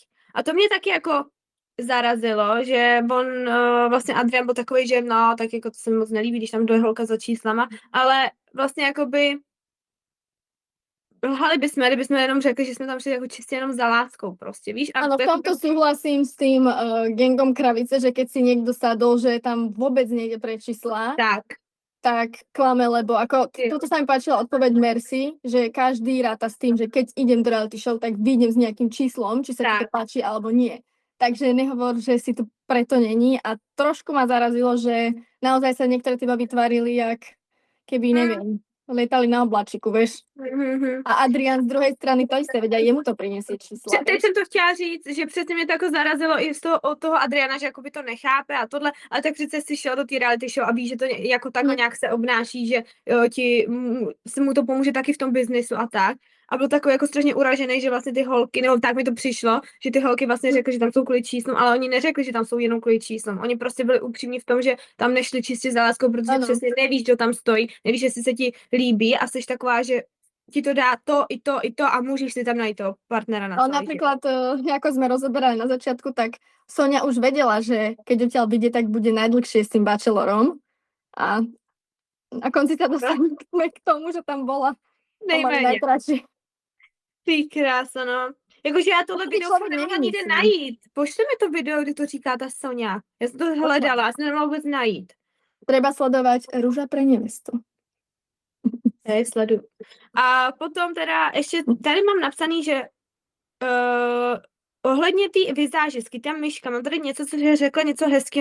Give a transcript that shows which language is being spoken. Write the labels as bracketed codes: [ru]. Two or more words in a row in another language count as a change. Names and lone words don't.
[cs] A to mě taky jako zarazilo, že on, vlastně Adrian byl takový, že no, tak jako to se mi moc nelíbí, když tam jde holka za číslama, ale vlastně jakoby lhali bychom, kdybychom jenom řekli, že jsme tam šli jako čistě jenom za láskou prostě, víš? A [sk] Áno, v [cs] jako, [sk] tomto súhlasím s tým gangom kravice, že keď si niekto sadol, že tam vôbec nejde pre čísla, tak klame, lebo ako, toto sa mi páčila odpoveď Mercy, že každý ráta s tým, že keď idem do reality show, tak vyjdem s nejakým číslom, či sa ti to Tak. páči alebo nie. Takže nehovor, že si tu preto není a trošku ma zarazilo, že naozaj sa niektoré teba vytvarili, jak keby, neviem, lietali na oblačiku, vieš. A Adrian z druhej strany to isté, veď aj jemu to prinesie čísla. [cs] Teď jsem to chtěla říct, že přesně mě to jako zarazilo i z toho, od toho Adriana, že jakoby to nechápe a tohle, ale tak přece si šel do té reality show a ví, že to jako takhle nějak se obnáší, že jo, se mu to pomůže taky v tom biznesu a tak. A byl takový jako strašně uražený, že vlastně ty holky, nebo tak mi to přišlo, že ty holky vlastně řekly, že tam jsou kvůli číslům, ale oni neřekli, že tam jsou jenom kvůli číslům. Oni prostě byli upřímní v tom, že tam nešli čistě za láskou, protože Ano. přesně nevíš, kdo tam stojí, nevíš, jestli se ti líbí a jsi taková, že ti to dá to, i to a můžeš si tam najít toho partnera na [sk] Ale [cs] celý [sk] napríklad, ako sme rozoberali na začiatku, tak Sonia už vedela, že keď odtiaľ vyjde, tak bude najdlhšie s tým bachelorom. A na konci sa dostaneme k tomu, že tam bola pomaly [cs] Nejméně. [sk] najkratšie. [cs] Ty krása, no. Jakože já tohle To video člověk fakt nemohla neví, nikde myslím. najít. Pošli mi to video, kde to říká ta Sonia. Já jsem to hledala, já jsem nemohla vůbec najít. [sk] Treba sledovať Rúža pre nevestu. [cs] Já sleduju. A potom teda ještě tady mám napsaný, že ohledně té vizážistky, ta myška, mám tady něco, co řekla něco hezkého.